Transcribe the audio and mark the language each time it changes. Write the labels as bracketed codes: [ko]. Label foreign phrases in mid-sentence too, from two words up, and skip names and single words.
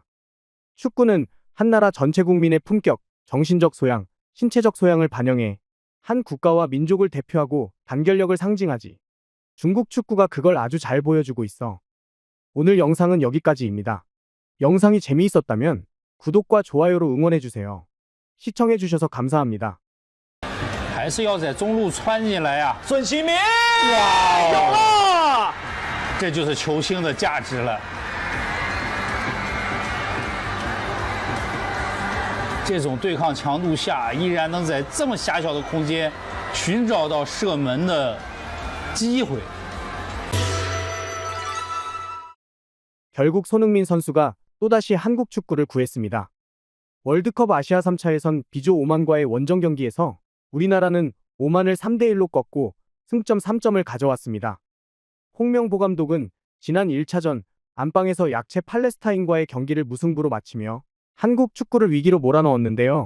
[ko] 축구는 한 나라 전체 국민의 품격, 정신적 소양, 신체적 소양을 반영해 한 국가와 민족을 대표하고 단결력을 상징하지. 중국 축구가 그걸 아주 잘 보여주고 있어. 오늘 영상은 여기까지입니다. 영상이 재미있었다면 구독과 좋아요로 응원해주세요. 시청해주셔서 감사합니다. [zh] 还是要在中路穿进来呀、孙兴民，哇，有了！这就是球星的价值了。这种对抗强度下，依然能在这么狭小的空间寻找到射门的机会。 [ko] 결국 손흥민 선수가 또다시 한국 축구를 구했습니다. 월드컵 아시아 3차에선 비조 오만과의 원정 경기에서 우리나라는 오만을 3대1로 꺾고 승점 3점을 가져왔습니다. 홍명보 감독은 지난 1차전 안방에서 약체 팔레스타인과의 경기를 무승부로 마치며 한국 축구를 위기로 몰아넣었는데요.